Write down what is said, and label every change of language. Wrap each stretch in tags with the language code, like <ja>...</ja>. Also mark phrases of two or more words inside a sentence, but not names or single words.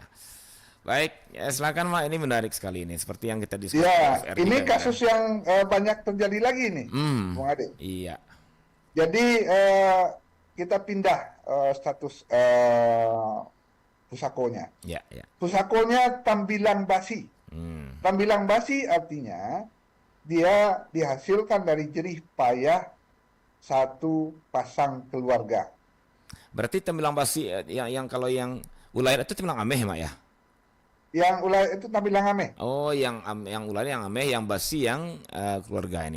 <id>Baik, ya, silakan Mak, ini menarik sekali ini, seperti yang kita diskusi. Ya, ini kasus yang banyak terjadi lagi nih, Bung Adit. Iya. Jadi kita pindah status pusakonya. Ya, ya.</id> <min>Pusakonya tambilang basi. Tambilang basi</min> <id>artinya dia dihasilkan dari jerih payah satu pasang keluarga. Berarti</id> <min>tembilang basi</min> <id>yang kalau yang ulayat itu</id> <min>tembilang ameh,</min> <id>Mak ya? Yang ulai itu</id> <min>tambilang ameh.</min> <id>Oh, yang ulayat yang ameh, yang basi yang keluarga ini.</id>